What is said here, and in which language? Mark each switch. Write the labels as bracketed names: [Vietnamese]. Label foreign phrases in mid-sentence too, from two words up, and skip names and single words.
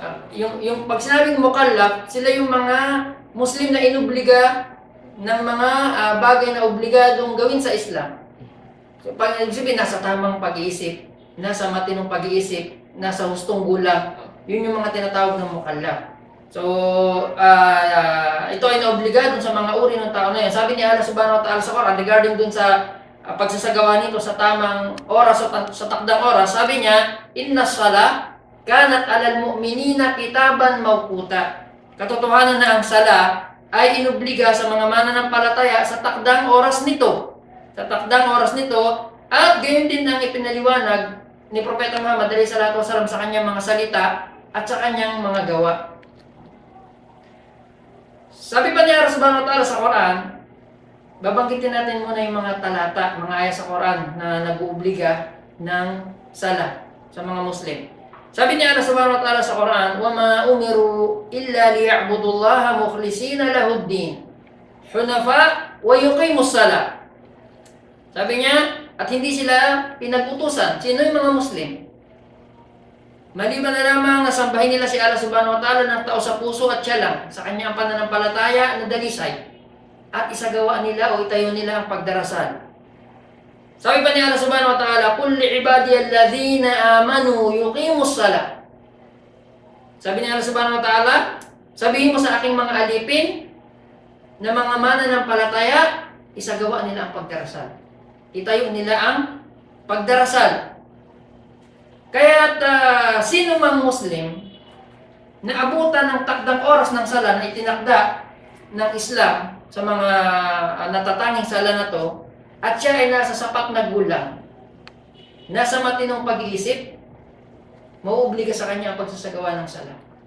[Filipino] yung pag sinabing mukallaf, sila yung mga Muslim na inubliga ng mga bagay na obligadong gawin sa Islam. So, pag sabihin, nasa tamang pag-iisip, nasa matinong pag-iisip, nasa hustong gulang, yun yung mga tinatawag ng mukallaf. So, ito ay naobligado sa mga uri ng tao na yan. Sabi ni [Arabic] الله سبحانه وتعالى [Filipino] sa Quran regarding dun sa pagsasagawa nito sa tamang oras o sa takdang oras, sabi niya, [Arabic] إن الصلاة كانت على المؤمنين كتابا موقوتا. [Filipino] Katotohanan na ang sala ay inubliga sa mga mananampalataya sa takdang oras nito. Sa takdang oras nito, at gayon din ang ipinaliwanag ni Propeta Muhammad [Arabic] صلى الله عليه وسلم [Filipino] sa kanyang mga salita at sa kanyang mga gawa. Sabi pa niya [Arabic] سبحانه وتعالى [Filipino] sa Quran, babanggitin natin muna yung mga talata, mga ayat sa Quran na nag-uubliga ng sala sa mga Muslim. Sabi niya [Arabic] الله سبحانه وتعالى [Filipino] sa Quran, [Arabic] وَمَا أُمِرُوا إِلَّا لِيَعْبُدُوا اللَّهَ مُخْلِصِينَ لَهُ الدِّينَ حُنَفَاءَ وَيُقِيمُوا الصَّلَاةَ. [Filipino] Sabi niya, at hindi sila pinag-utusan. Sino yung mga Muslim? Maliban na lamang nasambahin nila si [Arabic] الله سبحانه وتعالى [Filipino] ng tao sa puso at tiyalang sa kanyang pananampalataya na dalisay at isagawa nila o itayo nila ang pagdarasal. Sabi pa ni [Arabic] الله سبحانه وتعالى, قُلْ لِعِبَادِيَ الَّذِينَ آمَنُوا يُقِيمُوا الصَّلَاةَ. Sabi ni الله سبحانه وتعالى, [Filipino] sabihin mo sa aking mga alipin na mga mananampalataya, isagawa nila ang pagdarasal. Itayo nila ang pagdarasal. Kaya sino mang Muslim na abutan ng takdang oras ng sala na itinakda ng Islam sa mga natatanging sala na to, at siya ay nasa sapat na gulang, nasa matinong pag-iisip, mauobliga sa kanya ang pagsasagawa ng sala.